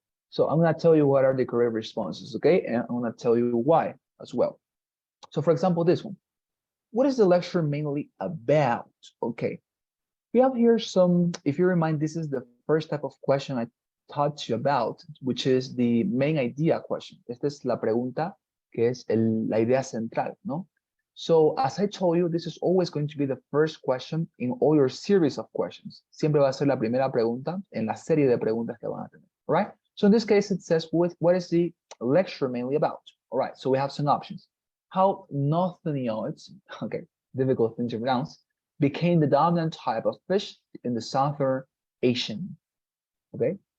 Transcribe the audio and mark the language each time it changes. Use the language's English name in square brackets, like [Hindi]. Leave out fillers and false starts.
[English] So I'm going to tell you what are the correct responses, okay? And I'm going to tell you why as well. So for example, this one. What is the lecture mainly about? Okay. We have here some, if you remind, this is the first type of question I taught you about, which is the main idea question. [Spanish] Esta es la pregunta que es la idea central, ¿no? [English] So as I told you, this is always going to be the first question in all your series of questions. [Spanish] Siempre va a ser la primera pregunta en la serie de preguntas que van a tener, [English] all right? So in this case, it says, what is the lecture mainly about? All right, so we have some options. How nothenioids, okay, difficult thing to pronounce, became the dominant type of fish in the Southern Ocean, okay?